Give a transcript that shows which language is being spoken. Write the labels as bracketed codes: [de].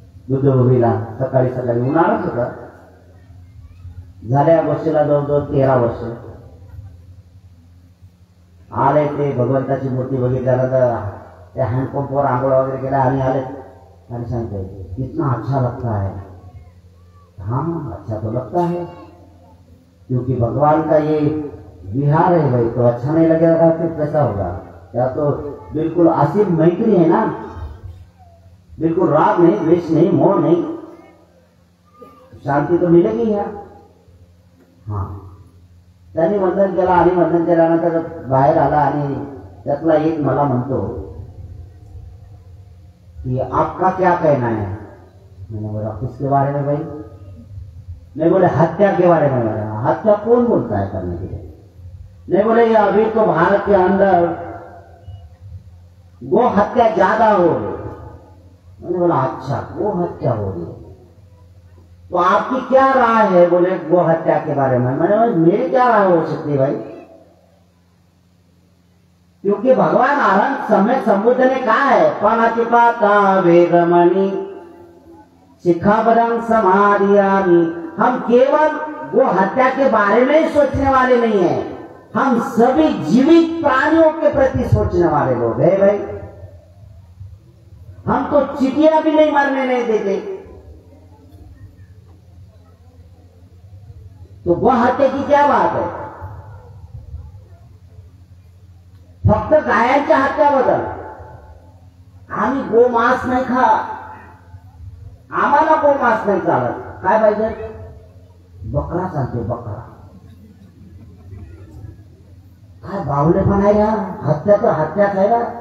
[mr] दुधभूमीला सकाळी सकाळी उन्हाळाच होता. झाल्या गोष्टीला जवळजवळ 13 वर्ष. आले ते भगवंताची मूर्ती बघितल्यानंतर त्या हँडपंपवर आंघोळ वगैरे केला आणि आले आणि सांगते [hi] कितना अच्छा लगता है. हाँ अच्छा तो लगता है, क्योंकि भगवान का ये विहार है भाई, तो अच्छा नहीं लगेगा फिर कैसा होगा? क्या तो बिल्कुल असीम मैत्री है ना, बिल्कुल राग नहीं, द्वेष नहीं, मोह नहीं, शांती तो मिलेगी यार. [mr] हाँ, त्यांनी वंदन केला आणि वंदन केल्यानंतर बाहेर आला आणि त्यातला एक मला म्हणतो कि [hi] आपका क्या कहना है? मैंने बोला किसके बारे में भाई? नहीं बोले हत्या के बारे में. बोला हत्या कौन बोलता है करने के लिए? नहीं बोले ये अभी तो भारत के अंदर गो हत्या ज्यादा हो रही. मैंने बोला अच्छा गो हत्या हो रही है. तो आपकी क्या राय है? बोले गो हत्या के बारे में। मैंने मेरी क्या राय हो सकती है भाई? क्योंकि भगवान अनंत समय समुद्र ने कहा है [pi] पनतिपाता वेगमणि शिखाबरं समाधियामि। [hi] हम केवल वो हत्या के बारे में ही सोचने वाले नहीं है, हम सभी जीवित प्राणियों के प्रति सोचने वाले लोग हैं भाई। हम तो चींटियां भी नहीं मरने नहीं देते। तो गो हत्या की क्या बात है? [mr] फक्त गायांच्या हत्याबद्दल आम्ही गोमांस नाही खा, आम्हाला गोमांस नाही चालत. काय पाहिजे? बकरा चालते, बकरा. काय बावले पण आहे या हत्याचं हत्याच आहे ना.